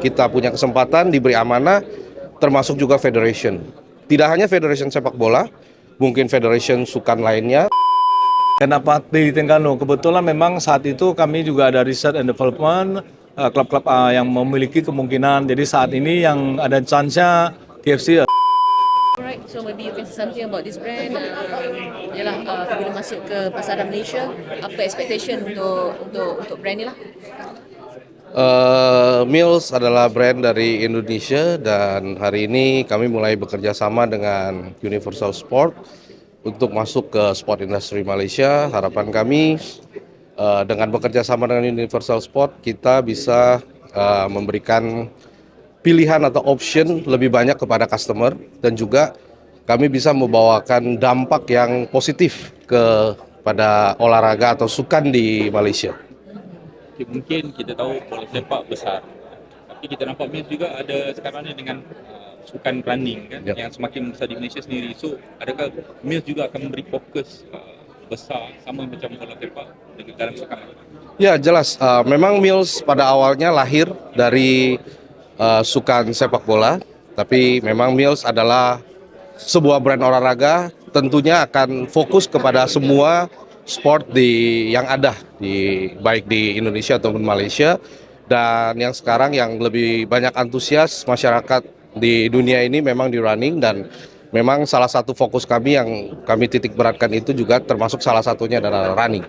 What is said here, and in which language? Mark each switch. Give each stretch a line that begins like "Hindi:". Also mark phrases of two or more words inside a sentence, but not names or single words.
Indonesian: kita punya kesempatan, diberi amanah, termasuk juga federation. Tidak hanya federation sepak bola, mungkin federation sukan lainnya. Kenapa di Terengganu? Kebetulan memang saat itu kami juga ada
English: research and development,
Indonesian: klub-klub yang memiliki kemungkinan. Jadi saat ini yang ada chance-nya TFC.
English: Alright, so maybe you can say something about this brand.
Malay: Bila masuk ke pasaran Malaysia, apa expectation untuk brand ni lah?
Indonesian: Mills adalah brand dari Indonesia dan hari ini kami mulai bekerja sama dengan Universal Sport untuk masuk ke
English: sport industry
Indonesian: Malaysia. Harapan kami dengan bekerja sama dengan Universal Sport kita bisa memberikan pilihan atau option lebih banyak kepada customer dan juga kami bisa membawakan dampak yang positif kepada olahraga atau sukan di Malaysia.
Malay: Mungkin kita tahu bola sepak besar, tapi kita nampak Mills juga ada sekarang ni dengan sukan running kan, yang semakin besar di Malaysia sendiri. So adakah Mills juga akan memberi fokus besar sama macam bola sepak dengan dalam sukan?
Indonesian: Ya jelas, memang Mills pada awalnya lahir dari sukan sepak bola, tapi memang Mills adalah sebuah brand olahraga, tentunya akan fokus kepada semua sport yang ada baik di Indonesia ataupun Malaysia, dan yang sekarang yang lebih banyak antusias masyarakat di dunia ini memang di running, dan memang salah satu fokus kami yang kami titik beratkan itu juga termasuk salah satunya adalah running.